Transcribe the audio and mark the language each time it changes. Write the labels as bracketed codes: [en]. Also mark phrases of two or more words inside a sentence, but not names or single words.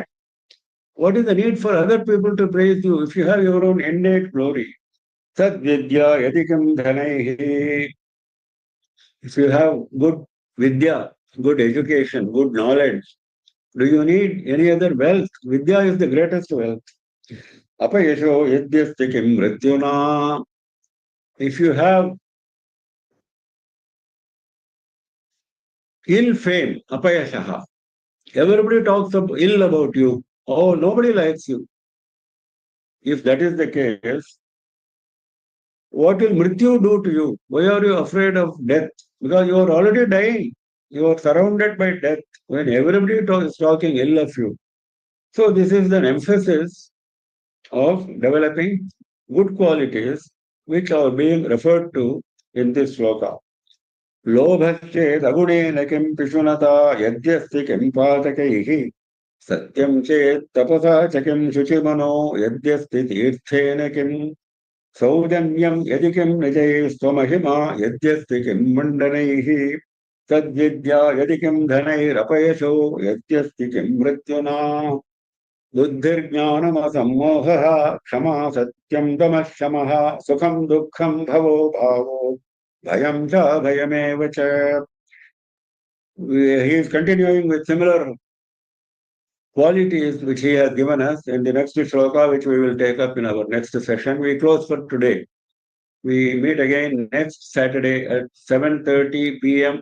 [en] What is the need for other people to praise you if you have your own innate glory? [sa] सद्विद्या यदि किं धनैः. [en] If you have good Vidya, good education, good knowledge, do you need any other wealth? Vidya is the greatest wealth. [sa] अपयशो यद्यस्ति किं मृत्युना. [en] If you have ill fame, apayashaha. Everybody talks ill about you. Oh, nobody likes you. If that is the case, what will Mrityu do to you? Why are you afraid of death? Because you are already dying. You are surrounded by death when everybody is talking ill of you. So this is an emphasis of developing good qualities which are being referred to in this sloka. [sa] लोभश्चेत् अगुणेन किं पिशुनता यद्यस्ति किं पातकैः सत्यं चेत् तपसा च किं शुचिमनो यद्यस्ति तीर्थेन किं सौजन्यं यदि किं निजैः स्वमहिमा यद्यस्ति किं मण्डनैः तद्विद्या यदि किं धनैरपयशो यद्यस्ति किं मृत्युना बुद्धिर्ज्ञानमसम्मोहः क्षमा सत्यं दमः शमः सुखं दुःखं भवो भावो भयं च भयमेव च. [en] He is continuing with similar qualities which he has given us in the next shloka, which we will take up in our next session. We close for today. We meet again next Saturday at 7:30 p.m.